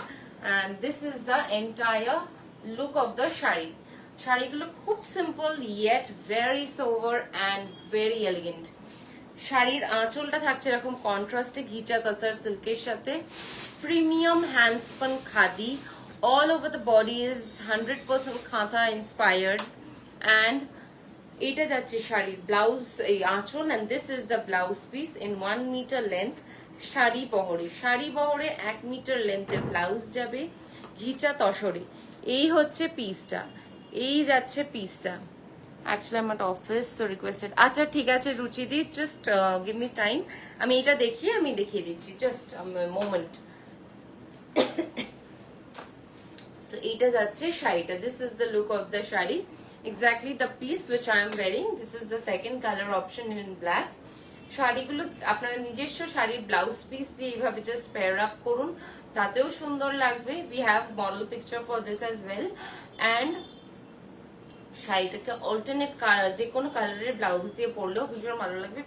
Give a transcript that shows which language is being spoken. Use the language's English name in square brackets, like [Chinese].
[English] And this is the entire look of the sari. শাড়িগুলো খুব simple yet very sober and very elegant. [Bangla] শাড়ির আঁচলটা থাকছে এরকম কন্ট্রাস্টে ঘিচা তাসার সিল্কের সাথে, premium হ্যান্ডস্পন khadi. [English] All over the body is 100% kantha inspired, and [Bangla] এটা যাচ্ছে শাড়ির ব্লাউজ, এই আঁচল, [English] and this is the blouse piece in 1 meter length. [Bangla] Sari বহরে 1 মিটার লেন্থের ব্লাউজ যাবে ঘিচা তসরে। এই হচ্ছে পিসটা, এই যাচ্ছে পিসটা। [English] Actually I'm at office, so requested. [Bangla] আচ্ছা ঠিক আছে রুচিদি, [English] just give me time, [Bangla] আমি এটা দেখিয়ে দিচ্ছি, [English] just a moment. So [Bangla] এটা যাচ্ছে শাড়িটা, [English] this is the look of the sari, exactly the piece which I am wearing. This is the second color option in black. [Bangla] শাড়িগুলো আপনারা নিজস্ব শাড়ির ব্লাউজ পিস দিয়ে এইভাবে জাস্ট পেয়ার আপ করুন, তাতেও সুন্দর লাগবে। [English] We have model picture for this as well, and [Bangla] শাড়িটাকে alternate colour, যে কোনো কালারের ব্লাউজ দিয়ে পরলেও ভীষণ ভালো লাগবে।